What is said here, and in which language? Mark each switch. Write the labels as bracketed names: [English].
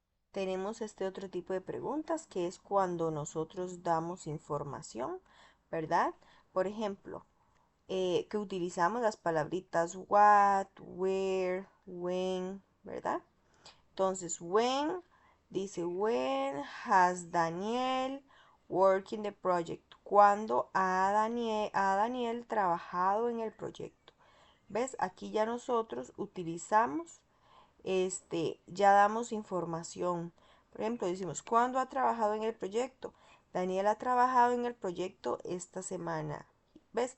[Spanish] Tenemos este otro tipo de preguntas que es cuando nosotros damos información, ¿verdad? Por ejemplo, que utilizamos las palabritas what, where, when, ¿verdad? Entonces, dice, [English] when has Daniel working the project? [Spanish] ¿Cuándo ha Daniel trabajado en el proyecto? ¿Ves? Aquí ya nosotros utilizamos, ya damos información. Por ejemplo, decimos, ¿cuándo ha trabajado en el proyecto? Daniel ha trabajado en el proyecto esta semana. ¿Ves?